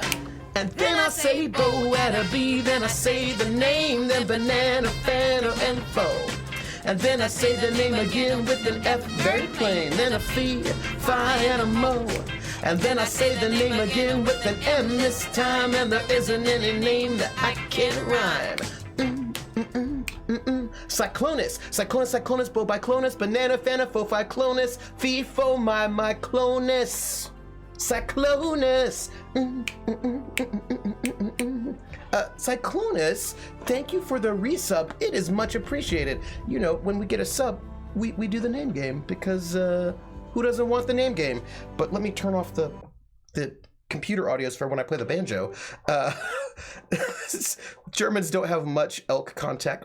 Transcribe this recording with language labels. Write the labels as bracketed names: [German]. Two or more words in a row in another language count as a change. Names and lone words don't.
[English] And then I say bo at a B, then I say the name, then banana, fan, or info. And then I say the name again with an F, very plain. Then a fee, fi, and a mo. And then I say the name again with an M this time. And there isn't any name that I can't rhyme. Cyclonus, bo biclonus, banana, fana, fo, fi, clonus, fee, fo, my clonus. Cyclonus. Cyclonus, thank you for the resub. It is much appreciated. You know, when we get a sub, we do the name game because who doesn't want the name game? But let me turn off the computer audios for when I play the banjo. Germans don't have much elk contact.